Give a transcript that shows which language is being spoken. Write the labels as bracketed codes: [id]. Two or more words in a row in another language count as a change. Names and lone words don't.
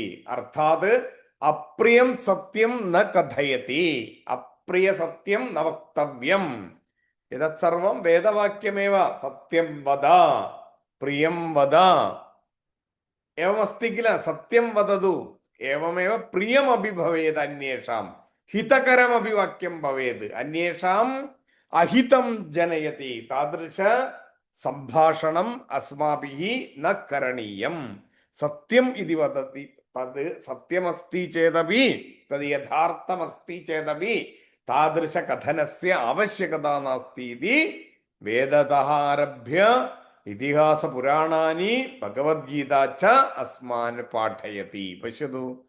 [sa] അർത്ഥാത് അപ്രിയം സത്യം ന കഥയതി. അപ്രിയ സത്യം ന വക്തവ്യം. ഇതത് സർവം വേദവാക്യമേവ. സത്യം വദ പ്രിയം വദ എവമസ്തി കില. സത്യം വദതു एवमेव प्रियमपि भवेत् अन्येषां हितकरमपि वाक्यं भवेत् अन्येषाम् अहितं जनयति तादृश सम्भाषणम् अस्माभिः न करणीयं सत्यम् इति वदति तद् सत्यमस्ति चेदपि तद् यथार्थमस्ति चेदपि तादृशकथनस्य आवश्यकता नास्ति इति वेदतः आरभ्य इतिहासपुराणानि भगवद्गीता च अस्मान् पाठयति पश्यतु